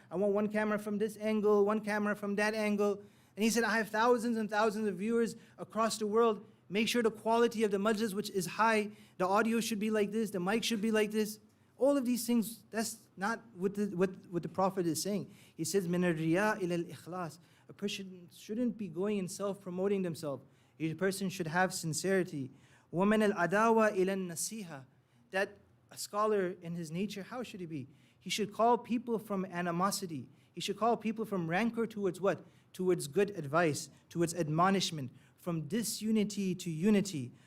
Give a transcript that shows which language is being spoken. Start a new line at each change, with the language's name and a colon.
English: I want one camera from this angle, one camera from that angle. And he said, I have thousands and thousands of viewers across the world. Make sure the quality of the majlis, which is high, the audio should be like this, the mic should be like this. All of these things, that's not what the Prophet is saying. He says,
Arabic: مِنَ الرِّيَاءِ إِلَى الْإِخْلَاصِ.
English: A person shouldn't be going and self-promoting themselves. A person should have sincerity.
Arabic: وَمِنَ الْعَدَاوَةِ إِلَى النَّصِيحَةِ.
English: That a scholar in his nature, how should he be? He should call people from animosity. He should call people from rancor towards what? Towards good advice, towards admonishment, from disunity to unity.